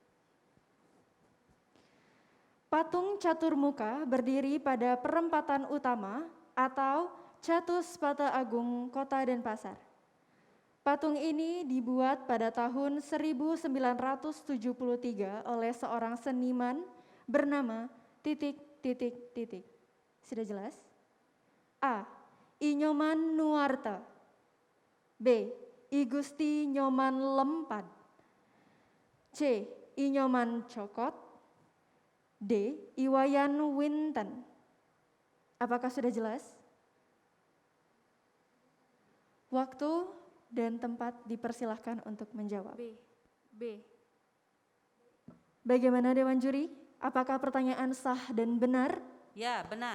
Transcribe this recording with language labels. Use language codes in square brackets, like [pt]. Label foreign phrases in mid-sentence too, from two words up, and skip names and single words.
[id] Patung catur muka berdiri pada perempatan utama atau Catuspata Agung Kota Denpasar. Patung ini dibuat pada tahun 1973 oleh seorang seniman bernama ... Sudah jelas? A. I Nyoman Nuarta. B. I Gusti Nyoman Lempad. C. I Nyoman Cokot. D. I Wayan Winten. Apakah sudah jelas? Waktu dan tempat dipersilahkan untuk menjawab. B. Bagaimana Dewan Juri? Apakah pertanyaan sah dan benar? Ya, benar.